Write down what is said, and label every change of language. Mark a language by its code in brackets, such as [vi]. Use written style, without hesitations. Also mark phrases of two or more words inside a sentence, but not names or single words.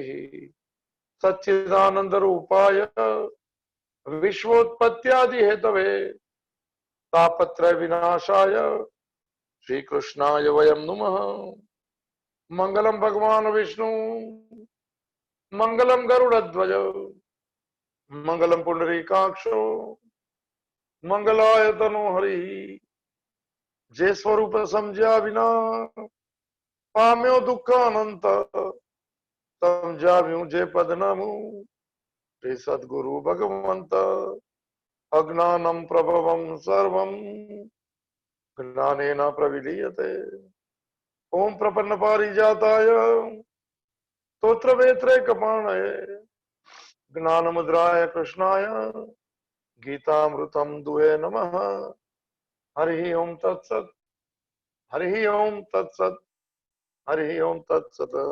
[sa] सच्चिदानंद रूपाय विश्वोत्पत्त्यादि हेतवे तापत्रय विनाशाय श्री कृष्णाय वयं नुमः। मंगलम भगवान विष्णु मंगलम गरुड़ध्वज मंगलम पुंडरीकाक्षो मंगलाय तनो हरि। [gu] જે સ્વરૂપ સમજ્યા વિના પામ્યો દુઃખ અનંત સમજાવ્યું જે પદનામું શ્રી સદગુરુ ભગવંત [sa] अज्ञानम् प्रभवम् सर्वम् ज्ञानेन प्रविलीयते ओम् प्रपन्न पारिजाताय स्तोत्र वेत्रे कपाणय ज्ञान मुद्राय कृष्णाय गीतामृतम् दुहे नमः हरि ओम् तत्सत् हरि ओम् तत्सत् हरि ओम् तत्सत् હરિ ઓમ તત્સત હરિ ઓમ તત્સત.